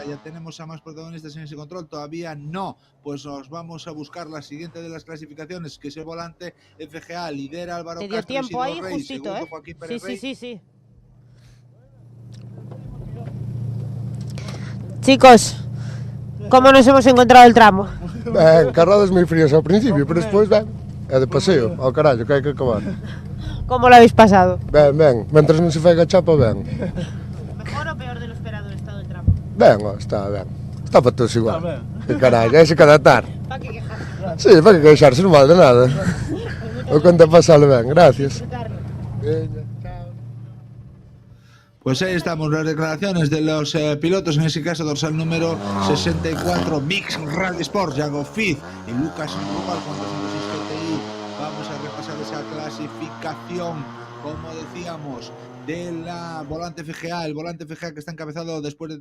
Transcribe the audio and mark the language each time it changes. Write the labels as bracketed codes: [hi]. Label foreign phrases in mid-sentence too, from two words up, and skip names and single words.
[es] Ya tenemos a más protagonistas en ese control, todavía no, pues nos vamos a buscar la siguiente de las clasificaciones, que es el volante FGA, lidera Álvaro Te dio Castro, tiempo Isidro ahí Rey, justito, segundo Joaquín Pérez Rey. Sí. Chicos, ¿cómo nos hemos encontrado el tramo? [gl] Carradas moi frías ao principio, pero despois ben, é de paseo, ao carallo, que hai que acabar. [es] ¿Cómo lo habéis pasado? [gl] Ben, mentras non se fai chapa, ben. [es] ¿Mejor o peor de lo esperado el estado del tramo? [gl] Ben, está ben. Está para todos igual. Que carallo, hai que adaptar. [es] ¿Para qué quejarse? [gl] Sí, para que queixarse, non vale de nada. O conta pasalo ben, gracias. [es] Pues ahí estamos, las declaraciones de los pilotos, en ese caso dorsal número 64, Mix Rally Sports, Yago Fiz y Lucas Rubal con 206 GTI. Vamos a repasar esa clasificación como decíamos, de la Volante FGA, el Volante FGA que está encabezado después de